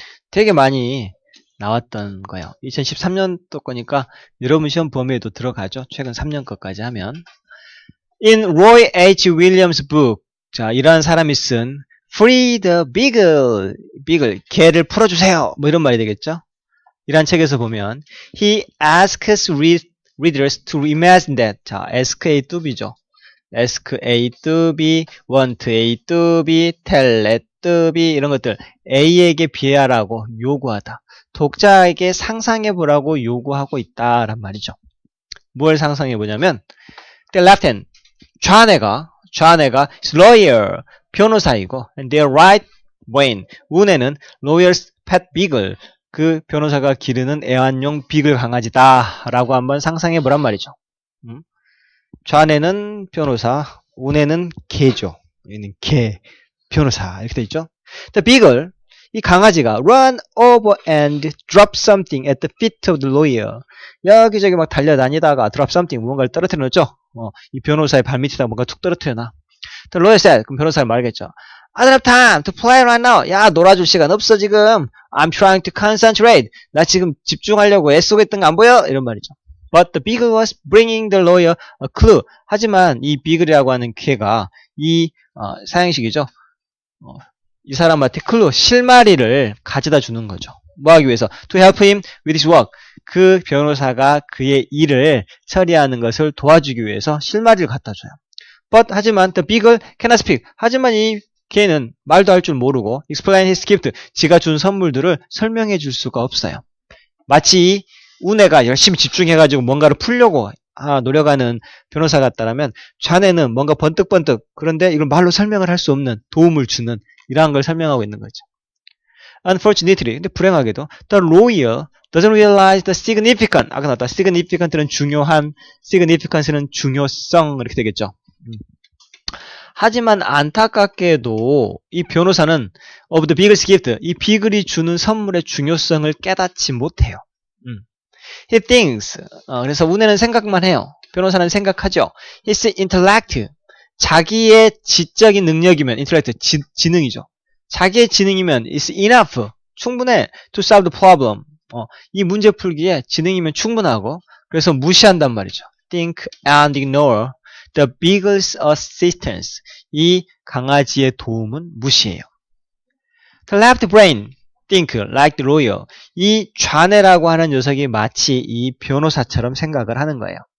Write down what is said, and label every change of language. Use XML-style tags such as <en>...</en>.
<ko>되게 많이 나왔던 거예요. 2013년도 거니까 여러분 시험 범위에도 들어가죠. 최근 3년 거까지 하면. In Roy H. Williams' book, 자, 이러한 사람이 쓴 Free the Beagle, 개를 풀어주세요. 뭐 이런 말이 되겠죠. 이러한 책에서 보면</ko> <en>He asks readers to imagine that, 자, ask A to B죠.</en> <ko>ask A to B, want A to B, tell A to B 이런 것들 A에게 비하라고 요구하다. 독자에게 상상해보라고 요구하고 있다란 말이죠. 뭘 상상해보냐면</ko> <en>the left hand,</en> <ko>좌뇌가</ko> <en>is lawyer,</en> <ko>변호사이고</ko> <en>and their right brain,</en> <ko>우뇌는</ko> <en>lawyer's pet beagle,</en> <ko>그 변호사가 기르는 애완용 비글 강아지다 라고 한번 상상해보란 말이죠. 좌뇌는 변호사, 우뇌는 개죠. 얘는 개, 변호사 이렇게 돼 있죠.</ko> <en>The beagle, 이 강아지가 run over and drop something at the feet of the lawyer.</en> <ko>여기저기 막 달려다니다가</ko> <en>drop something,</en> <ko>무언가를 떨어뜨려 놓죠. 이 변호사의 발밑에다 뭔가 툭 떨어뜨려 놔.</ko> <en>The lawyer said,</en> <ko>그럼 변호사가 말겠죠.</ko> <en>I don't have time to play right now.</en> <ko>야, 놀아줄 시간 없어, 지금.</ko> <en>I'm trying to concentrate.</en> <ko>나 지금 집중하려고 애쓰고 있던 거 안 보여? 이런 말이죠.</ko> <en>But the beagle was bringing the lawyer a clue.</en> <ko>하지만 이 비글이라고 하는 개가 이 사형식이죠. 이 사람한테 클루, 실마리를 가져다 주는 거죠. 뭐 하기 위해서?</ko> <en>To help him with his work.</en> <ko>그 변호사가 그의 일을 처리하는 것을 도와주기 위해서 실마리를 갖다 줘요.</ko> <en>But 하지만 the beagle cannot speak.</en> <ko>하지만 이 개는 말도 할 줄 모르고</ko> <en>explain his gift.</en> <ko>지가 준 선물들을 설명해 줄 수가 없어요. 마치 우네가 열심히 집중해가지고 뭔가를 풀려고 노력하는 변호사 같다라면 자네는 뭔가 번뜩번뜩 그런데 이걸 말로 설명을 할 수 없는 도움을 주는 이러한 걸 설명하고 있는 거죠.</ko> <en>Unfortunately,</en> <ko>근데 불행하게도</ko> <en>the lawyer doesn't realize the significant.</en> <ko>아까 나왔다. significant는 중요한, significance는 중요성 이렇게 되겠죠. 하지만 안타깝게도 이 변호사는</ko> <en>of the beagle's gift,</en> <ko>이 비글이 주는 선물의 중요성을 깨닫지 못해요.</ko> <en>He thinks,</en> <ko>그래서 우네는 생각만 해요. 변호사는 생각하죠.</ko> <en>His intellect,</en> <ko>자기의 지적인 능력이면, intellect, 지능이죠. 자기의 지능이면</ko> <en>is enough,</en> <ko>충분해</ko> <en>to solve the problem.</en> <ko>이 문제 풀기에 지능이면 충분하고, 그래서 무시한단 말이죠.</ko> <en>Think and ignore the beagle's assistance.</en> <ko>이 강아지의 도움은 무시해요.</ko> <en>The left brain, think like the lawyer.</en> <ko>이 좌뇌라고 하는 녀석이 마치 이 변호사처럼 생각을 하는 거예요.</ko>